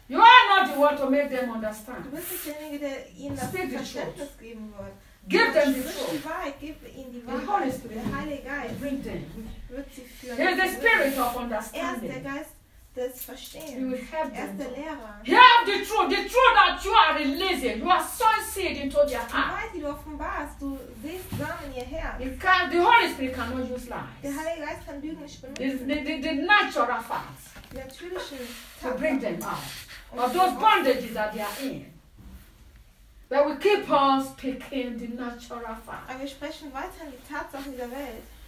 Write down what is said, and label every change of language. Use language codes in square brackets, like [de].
[en] You are not the one to make them understand. [de] Du bist derjenige, der ihnen das Verständnis geben wird. [en] Give them the truth. [de] Die Wahrheit, gib ihnen die Wahrheit. [en] The Holy Spirit. [de] Der Heilige Geist. [en] Bring them. [de] Wird sie führen. [en] He is the spirit of understanding. [de] Er ist der Geist des Verstehens. [en] You will help them. [de] Er ist der Lehrer. [en] Have the truth. The truth that you are releasing. You are sowing seed into their heart. [de] Die Wahrheit, die du offenbarst, du siehst Samen in ihr Herz. [en] You can, the Holy Spirit cannot use lies. [de] Der Heilige Geist kann Lügen nicht benutzen. [en] The natural facts. To bring them out of those bondages that they are in. But we keep on speaking the natural fact. [de] Aber wir sprechen weiterhin die Tatsachen dieser Welt.